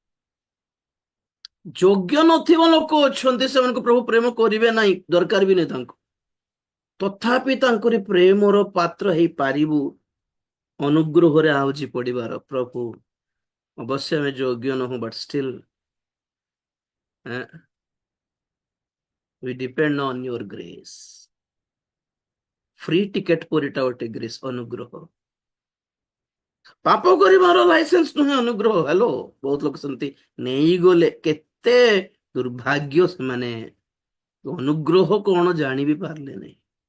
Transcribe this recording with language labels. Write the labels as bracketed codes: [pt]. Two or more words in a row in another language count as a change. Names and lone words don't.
[or] ଯୋଗ୍ୟ ନଥିବା ଲୋକ ଅଛନ୍ତି, ସେମାନଙ୍କୁ ପ୍ରଭୁ ପ୍ରେମ କରିବେ ନାହିଁ, ଦରକାର ବି ନାହିଁ ତାଙ୍କୁ। ତଥାପି ତାଙ୍କରି ପ୍ରେମର ପାତ୍ର ହେଇପାରିବୁ ଅନୁଗ୍ରହରେ ଆହୁଜି ପଡିବାର। ପ୍ରଭୁ, ଅବଶ୍ୟ ଆମେ ଯୋଗ୍ୟ ନୁହଁ, [en] but still we depend on your grace। free ticket [or] ପରିଟା ଗୋଟେ ଗ୍ରେସ୍, ଅନୁଗ୍ରହ। ପାପ କରିବାର ଲାଇସେନ୍ସ ନୁହେଁ ଅନୁଗ୍ରହ। ହ୍ୟାଲୋ, ବହୁତ ଲୋକ ସେମିତି ନେଇଗଲେ, କେତେ ଦୁର୍ଭାଗ୍ୟ ସେମାନେ। ଅନୁଗ୍ରହ କଣ ଜାଣି ବି ପାରିଲେ ନାହିଁ।